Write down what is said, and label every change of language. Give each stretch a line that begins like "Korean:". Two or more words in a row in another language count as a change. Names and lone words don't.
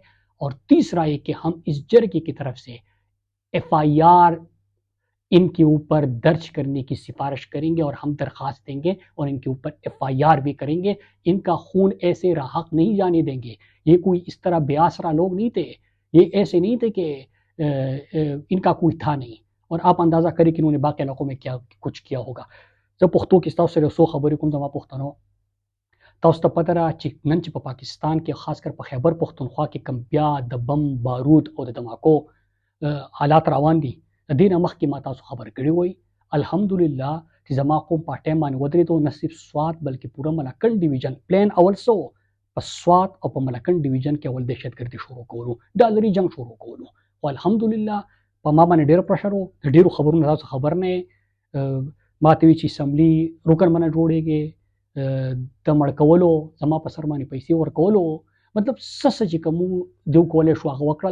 Urdu: اور تیسرا یہ کہ ہم اس جرگے کی طرف سے FIR ان کے اوپر درج کرنے کی سفارش کریں گے، اور ہم درخواست دیں گے اور ان کے اوپر FIR بھی کریں گے۔ ان کا خون ایسے راحق نہیں جانے دیں گے۔ یہ کوئی اس طرح بے آسرا لوگ نہیں تھے، یہ ایسے نہیں تھے کہ ان کا کوئی تھا نہیں۔ اور آپ اندازہ کریں کہ انہوں نے باقی علاقوں میں کیا کچھ کیا ہوگا۔
Pashto: جب پختو کی تاسو سره سو خبرې کوم زما پښتنو، تاسو ته پته را چې نن چې په پاکستان کې خاص کر په خیبر پختونخوا کې کم بیا د بم بارود او د دماکو حالات روان دي، د دې نه مخکې ما تاسو خبر کړی وای الحمدلله چې زما قوم په ټایم باندې ودرېدو، نه صرف سوات بلکې پوره ملکنډ ډیویژن پلان اول سو په سوات او په ملکنډ ډیویژن کې اول دهشتګردي شروع کولو، ډالري جنگ شروع کولو، او الحمدلله په ما باندې ډېر پرشر و، د ډېرو خبرونو تاسو خبر نه ما ته وی چې اسمبلی رکن باندې جوړېږي، د مړ کولو زما په سر باندې پیسې ورکولو، مطلب څه چې کوم دیو کولی شو هغه وکړل.